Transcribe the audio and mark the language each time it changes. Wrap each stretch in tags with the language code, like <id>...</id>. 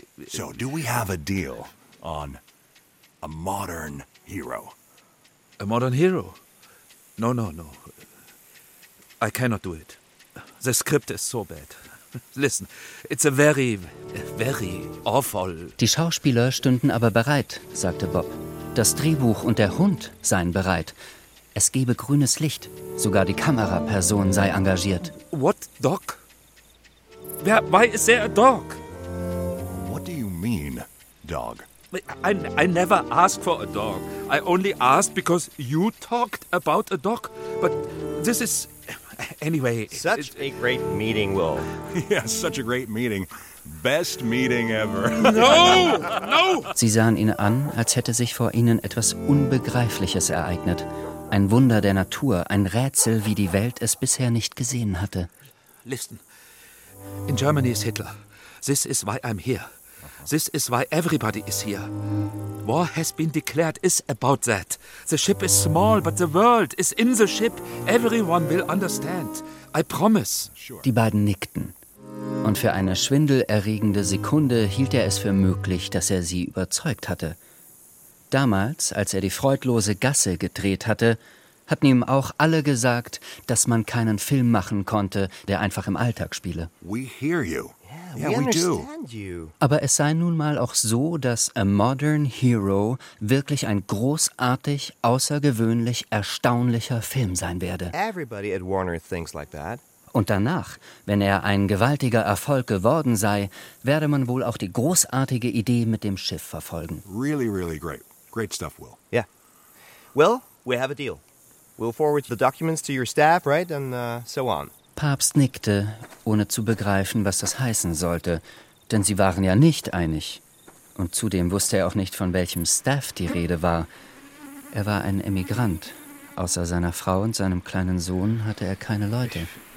<en>So, do we have a deal on... A modern hero. A modern hero? No, no, no. I cannot do it. The script is so bad. Listen, it's a very, very awful...</en> <de>Die Schauspieler stünden aber bereit, sagte Bob. Das Drehbuch und der Hund seien bereit. Es gebe grünes Licht. Sogar die Kameraperson sei engagiert.</de> <en>What dog? Why is there a dog? What do you mean, dog? I never asked for a dog. I only asked because you talked about a dog. But this is... Anyway... Such a great meeting, Will. Yeah, such a great meeting. Best meeting ever. No! No!</en> <de>Sie sahen ihn an, als hätte sich vor ihnen etwas Unbegreifliches ereignet. Ein Wunder der Natur, ein Rätsel, wie die Welt es bisher nicht gesehen hatte.</de> <en>Listen. In Germany is Hitler. This is why I'm here. This is why everybody is here. War has been declared is about that. The ship is small, but the world is in the ship. Everyone will understand. I promise.</en> <de>Die beiden nickten. Und für eine schwindelerregende Sekunde hielt er es für möglich, dass er sie überzeugt hatte. Damals, als er die freudlose Gasse gedreht hatte, hatten ihm auch alle gesagt, dass man keinen Film machen konnte, der einfach im Alltag spiele.</de> <en>We hear you. Yeah, we understand you.</en> <de>Aber es sei nun mal auch so, dass A Modern Hero wirklich ein großartig, außergewöhnlich, erstaunlicher Film sein werde.</de> <en>Everybody at Warner thinks like that.</en> <de>Und danach, wenn er ein gewaltiger Erfolg geworden sei, werde man wohl auch die großartige Idee mit dem Schiff verfolgen.</de> <en>Really, really great. Great stuff, Will. Yeah. Will, we have a deal. We'll forward the documents to your staff, right? And so on.</en> <de>Papst nickte, ohne zu begreifen, was das heißen sollte, denn sie waren ja nicht einig. Und zudem wusste er auch nicht, von welchem Staff die Rede war. Er war ein Emigrant. Außer seiner Frau und seinem kleinen Sohn hatte er keine Leute.</de>